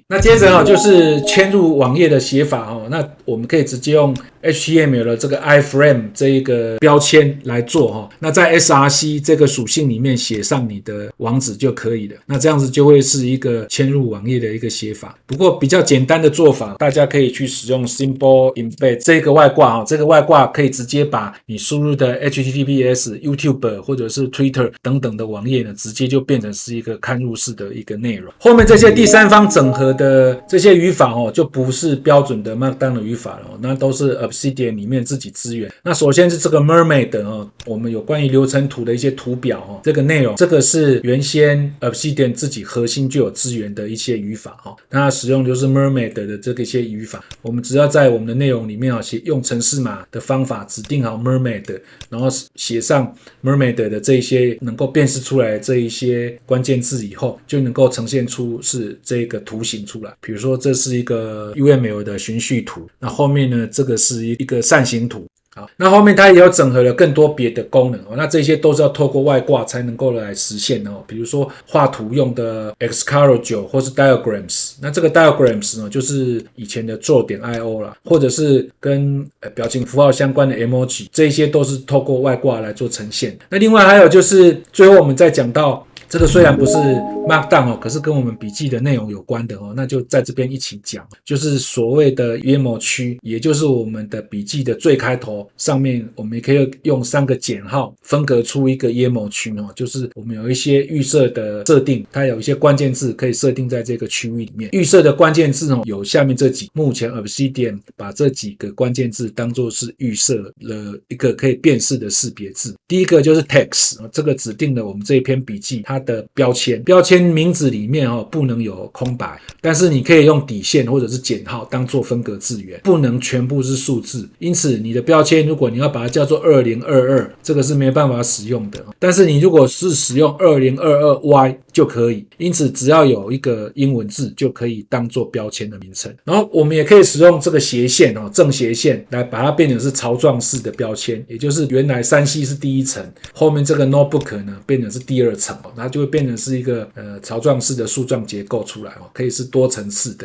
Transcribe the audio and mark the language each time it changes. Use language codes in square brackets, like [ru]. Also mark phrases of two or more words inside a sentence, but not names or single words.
[zh] 那接着就是嵌入網頁的寫法那我們可以直接用 HTML 的這個 iframe 這一個標籤來做那在 src 這個屬性裡面寫上你的網址就可以了。那這樣子就會是一個嵌入網頁的一個寫法。不過比較簡單的做法，大家可以去使用 Symbol Embed 這個外掛這個外掛可以直接把你輸入的 HTTPS、YouTube 或者是 Twitter 等等的網頁呢，直接就變成是一個嵌入式的一個內容。後面這些第三方整合的這些語法就不是標準的 Markdown 的語法了那都是 Obsidian 裡面自己資源。那首先是這個 Mermaid 我們有關於流程圖的一些圖表這個內容，這個是原先 Obsidian 自己核心就有資源的一些語法那它使用就是 Mermaid 的這個一些語法，我們只要在我們的內容裡面用程式碼的方法指定好 Mermaid， 然後寫上 Mermaid 的這一些能夠辨識出来的这一些關鍵字以後，就能夠呈現出是這個圖形出來。比如說這是一個 UML 的循序圖，那後面呢這個是一個扇形圖。好，那後面它也有整合了更多別的功能那這些都是要透過外掛才能夠來實現比如說畫圖用的 Xcode 9 或是 Diagrams， 那這個 Diagrams 呢就是以前的 Draw.io 啦，或者是跟表情符號相關的 Emoji， 這些都是透過外掛來做呈現。那另外還有就是最後我們再講到這個雖然不是 Markdown可是跟我們筆記的內容有關的那就在這邊一起講，就是所謂的 YAML 區，也就是我們的筆記的最開頭上面，我們也可以用3個減號分隔出一個 YAML 區就是我們有一些預設的設定，它有一些關鍵字可以設定在這個區域裡面。預設的關鍵字有下面這幾，目前 Obsidian 把這幾個關鍵字當作是預設了一個可以辨識的識別字。第一個就是 text，這個指定了我們這一篇筆記它的標籤名字裡面不能有空白，但是你可以用底線或者是減號当做分隔字元，不能全部是數字。因此你的標籤如果你要把它叫做2022，这個是沒辦法使用的，但是你如果是使用 2022Y 就可以，因此只要有一個英文字就可以當做標籤的名稱。然後我們也可以使用這個斜線正斜線來把它變成是槽狀式的標籤，也就是原來3C是第一層，後面這個 notebook 呢變成是第二層，它就會变成是一個槽狀式的樹狀結構出來可以是多層次的。